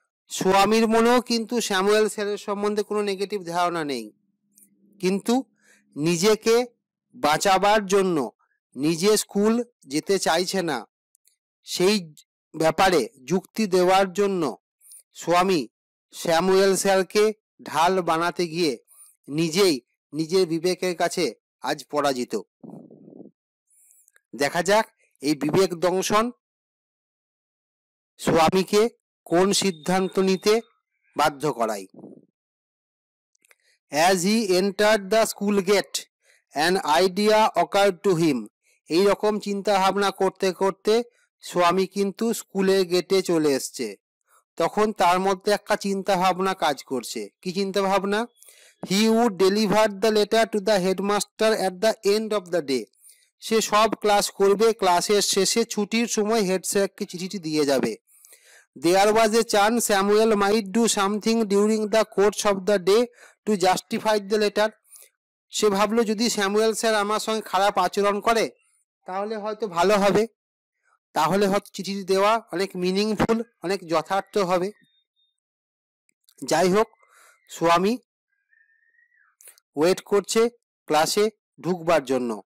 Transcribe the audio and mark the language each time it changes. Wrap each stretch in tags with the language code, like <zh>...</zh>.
<bn>স্বামীর মনেও কিন্তু স্যামুয়েল স্যারের সম্বন্ধে কোনো নেগেটিভ ধারণা নেই, কিন্তু নিজেকে বাঁচাবার জন্য নিজে স্কুল যেতে চাইছে না সেই ব্যাপারে যুক্তি দেওয়ার জন্য স্বামী স্যামুয়েল স্যারকে ঢাল বানাতে গিয়ে নিজেই নিজের বিবেকের কাছে আজ পরাজিত। দেখা যাক এই বিবেক দংশন স্বামীকে কোন সিদ্ধান্ত নিতে বাধ্য করায়।</bn> <en>As he entered the school gate, an idea occurred to him.</en> <bn>এই রকম চিন্তা ভাবনা করতে করতে স্বামী কিন্তু স্কুলের গেটে চলে এসছে। তখন তার মধ্যে একটা চিন্তা ভাবনা কাজ করছে। কি চিন্তা ভাবনা?</bn> <en>He would deliver the letter to the headmaster at the end of the day.</en> <bn>সে সব ক্লাস করবে, ক্লাসের শেষে ছুটির সময় হেড স্যারকে চিঠিটি দিয়ে যাবে।</bn> <en>There was a chance Samuel might do something during the course of the day to justify the letter.</en> <bn>সে ভাবলো যদি স্যামুয়েল স্যার আমার সঙ্গে খারাপ আচরণ করে তাহলে হয়তো ভালো হবে, তাহলে হয়তো চিঠিটি দেওয়া অনেক মিনিংফুল, অনেক যথার্থ হবে। যাই হোক, স্বামী ওয়েট করছে ক্লাসে ঢুকবার জন্য।</bn>